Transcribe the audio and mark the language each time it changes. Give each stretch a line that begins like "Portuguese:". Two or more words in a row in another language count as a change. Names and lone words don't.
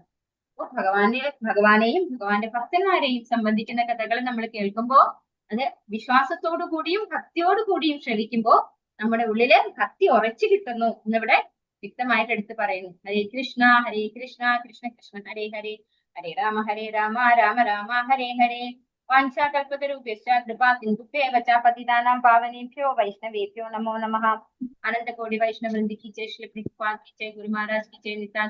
Malayalam: അപ്പോൾ ഭഗവാനെയും ഭഗവാന്റെ ഭക്തന്മാരെയും സംബന്ധിക്കുന്ന കഥകൾ നമ്മൾ കേൾക്കുമ്പോൾ അത് വിശ്വാസത്തോടു കൂടിയും ഭക്തിയോടു കൂടിയും ശ്രവിക്കുമ്പോൾ നമ്മുടെ ഉള്ളില് ഭക്തി ഉറച്ചു കിട്ടുന്നു എന്നിവിടെ വ്യക്തമായിട്ട് എടുത്ത് പറയുന്നു.
Sanskrit: ഹരേ കൃഷ്ണ കൃഷ്ണ കൃഷ്ണ ഹരേ ഹരേ, ഹരേ രാമ രാമ രാമ ഹരേ ഹരേ. വാഞ്ചാകൽപതരുഭ്യശ്ച കൃപാ സിന്ധുഭ്യേവ ച പതിതാനാം പാവനേഭ്യോ വൈഷ്ണവേഭ്യോ നമോ നമഃ.
Hindi: अनंतकोटि वैष्णववृंद की जय, श्री प्रभुपाद की जय, गुरु महाराज की जय, निता